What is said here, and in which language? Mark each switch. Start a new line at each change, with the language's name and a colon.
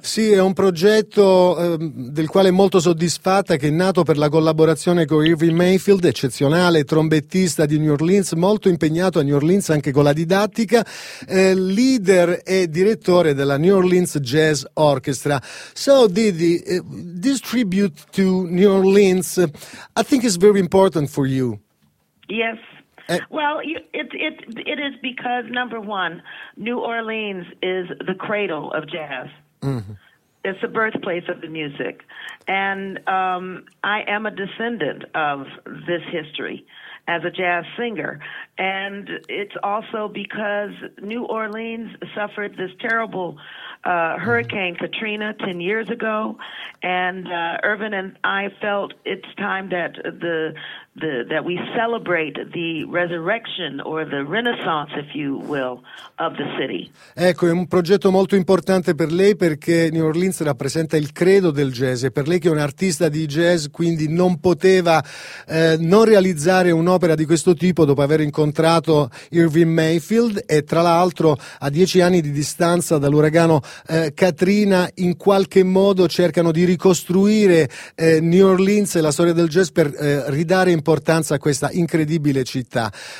Italian: Sì, è un progetto del quale molto soddisfatta, che è nato per la collaborazione con Irvin Mayfield, eccezionale trombettista di New Orleans, molto impegnato a New Orleans anche con la didattica, leader e direttore della New Orleans Jazz Orchestra.
English: So Didi, this tribute to New Orleans, I think is very important for you. Yes. Well, it is, because number one, New Orleans is the cradle of jazz. Mm-hmm. It's the birthplace of the music, and I am a descendant of this history as a jazz singer. And it's also because New Orleans suffered this terrible Hurricane Katrina 10 years ago, and Irvin and I felt it's time that that we celebrate the resurrection, or the renaissance, if you will, of the city.
Italian: Ecco, è un progetto molto importante per lei, perché New Orleans rappresenta il credo del jazz, e per lei, che è un artista di jazz, quindi non poteva non realizzare un'opera di questo tipo dopo aver incontrato Irvin Mayfield. E tra l'altro, a 10 anni di distanza dall'uragano Katrina, in qualche modo cercano di ricostruire New Orleans e la storia del jazz per ridare importanza a questa incredibile città.